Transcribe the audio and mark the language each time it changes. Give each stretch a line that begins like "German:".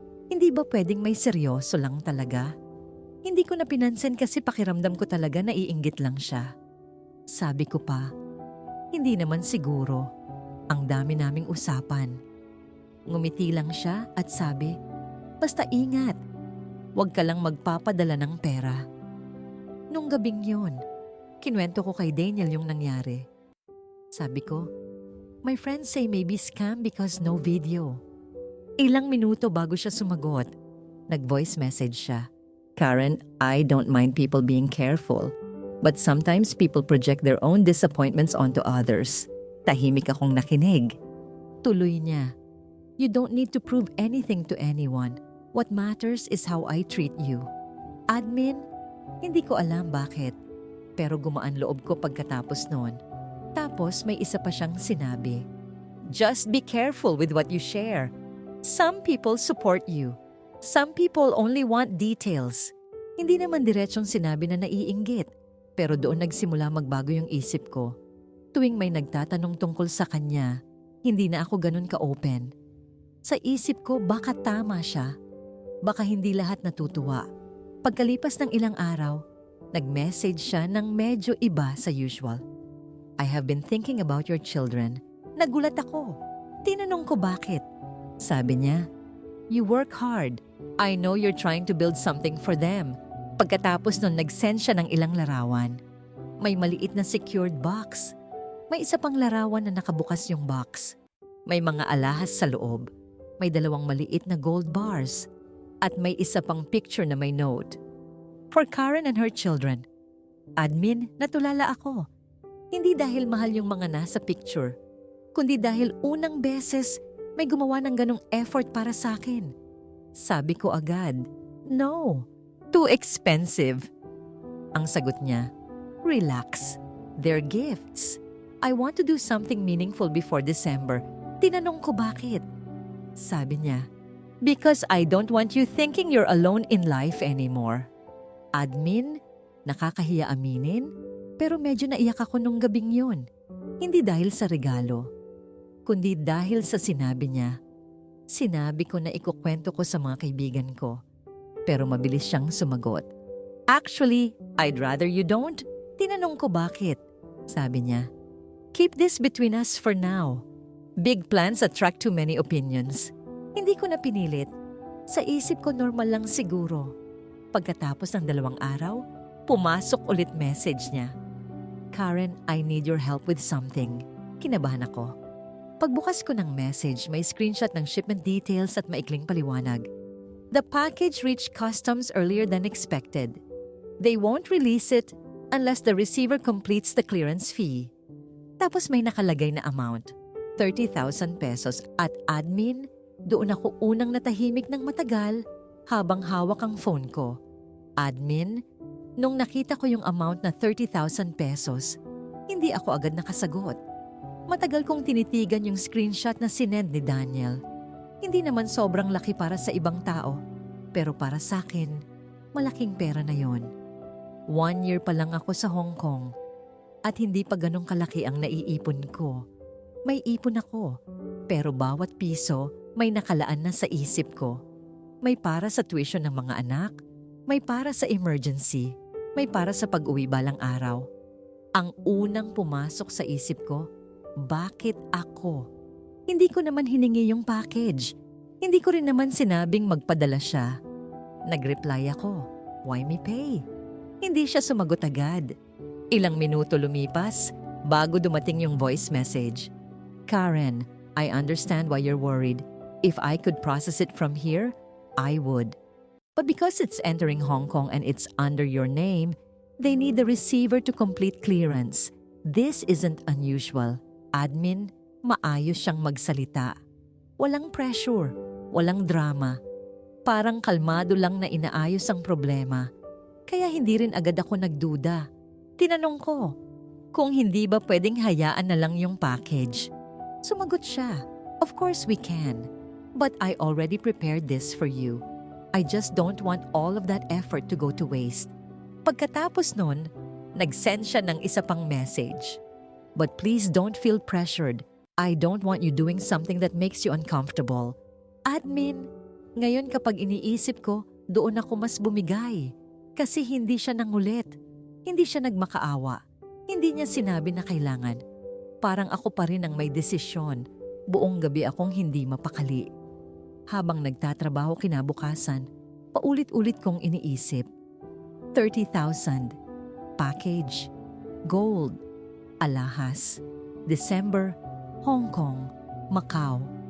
Filipino: Hindi ba pwedeng may seryoso lang talaga? Hindi ko na pinansin kasi pakiramdam ko talaga naiinggit lang siya. Sabi ko pa, hindi naman siguro. Ang dami naming usapan. Ngumiti lang siya at sabi, "Basta ingat. Huwag ka lang magpapadala ng pera." Nung gabing yon, kinuwento ko kay Daniel yung nangyari. Sabi ko,
English: "My friends say maybe scam because no video."
Filipino: Ilang minuto bago siya sumagot, nag-voice message siya.
English: "Karen, I don't mind people being careful. But sometimes people project their own disappointments onto others."
Filipino: Tahimik akong nakinig. Tuloy niya,
English: "You don't need to prove anything to anyone. What matters is how I treat you."
Filipino: Admin, hindi ko alam bakit. Pero gumaan loob ko pagkatapos noon. Tapos may isa pa siyang sinabi,
English: "Just be careful with what you share. Some people support you. Some people only want details."
Filipino: Hindi naman diretsong sinabi na naiinggit. Pero doon nagsimula magbago yung isip ko. Tuwing may nagtatanong tungkol sa kanya, hindi na ako ganun ka-open. Sa isip ko, baka tama siya. Baka hindi lahat natutuwa. Pagkalipas ng ilang araw, nag-message siya ng medyo iba sa usual.
English: "I have been thinking about your children."
Filipino: Nagulat ako. Tinanong ko bakit. Sabi niya,
English: "You work hard. I know you're trying to build something for them.
Filipino: Pagkatapos nun nag-send siya ng ilang larawan. May maliit na secured box. May isa pang larawan na nakabukas yung box. May mga alahas sa loob. May 2 maliit na gold bars. At may isa pang picture na may note.
English: For Karen and her children.
Filipino: Admin, natulala ako. Hindi dahil mahal yung mga nasa picture, kundi dahil unang beses may gumawa ng ganong effort para sa akin. Sabi ko agad,
English: no, too expensive.
Filipino: Ang sagot niya,
English: relax, they're gifts. I want to do something meaningful before December.
Filipino: Tinanong ko bakit. Sabi niya,
English: because I don't want you thinking you're alone in life anymore.
Filipino: Admin, nakakahiya aminin, pero medyo naiyak ako nung gabing yun. Hindi dahil sa regalo, kundi dahil sa sinabi niya. Sinabi ko na ikukwento ko sa mga kaibigan ko, pero mabilis siyang sumagot.
English: Actually, I'd rather you don't.
Filipino: Tinanong ko bakit. Sabi niya,
English: keep this between us for now. Big plans attract too many opinions.
Filipino: Hindi ko na pinilit. Sa isip ko normal lang siguro. Pagkatapos ng 2 araw, pumasok ulit message niya.
English: Karen, I need your help with something.
Filipino: Kinabahan ako. Pagbukas ko ng message, may screenshot ng shipment details at maikling paliwanag.
English: The package reached customs earlier than expected. They won't release it unless the receiver completes the clearance fee.
Filipino: Tapos may nakalagay na amount, 30,000 pesos. At admin, doon ako unang natahimik ng matagal habang hawak ang phone ko. Admin, nung nakita ko yung amount na 30,000 pesos, hindi ako agad nakasagot. Matagal kong tinitigan yung screenshot na sinend ni Daniel. Hindi naman sobrang laki para sa ibang tao, pero para sa akin, malaking pera na yon. 1 year pa lang ako sa Hong Kong at hindi pa ganong kalaki ang naiipon ko. May ipon ako, pero bawat piso may nakalaan na sa isip ko. May para sa tuition ng mga anak, may para sa emergency, may para sa pag-uwi balang araw. Ang unang pumasok sa isip ko, bakit ako? Hindi ko naman hiningi yung package. Hindi ko rin naman sinabing magpadala siya. Nag-reply ako,
English: why me pay?
Filipino: Hindi siya sumagot agad. Ilang minuto lumipas bago dumating yung voice message.
English: Karen, I understand why you're worried. If I could process it from here, I would. But because it's entering Hong Kong and it's under your name, they need the receiver to complete clearance. This isn't unusual.
Filipino: Admin, maayos siyang magsalita. Walang pressure, walang drama. Parang kalmado lang na inaayos ang problema. Kaya hindi rin agad ako nagduda. Tinanong ko, kung hindi ba pwedeng hayaan na lang yung package. Sumagot siya,
English: of course we can. But I already prepared this for you. I just don't want all of that effort to go to waste.
Filipino: Pagkatapos nun, nag-send siya ng isa pang message.
English: But please don't feel pressured. I don't want you doing something that makes you uncomfortable.
Filipino: Admin, ngayon kapag iniisip ko, doon ako mas bumigay. Kasi hindi siya nangulit. Hindi siya nagmakaawa. Hindi niya sinabi na kailangan. Parang ako pa rin ang may desisyon. Buong gabi akong hindi mapakali. Habang nagtatrabaho kinabukasan, paulit-ulit kong iniisip. 30,000. Package. Gold. Alahas. December. Hong Kong. Macau.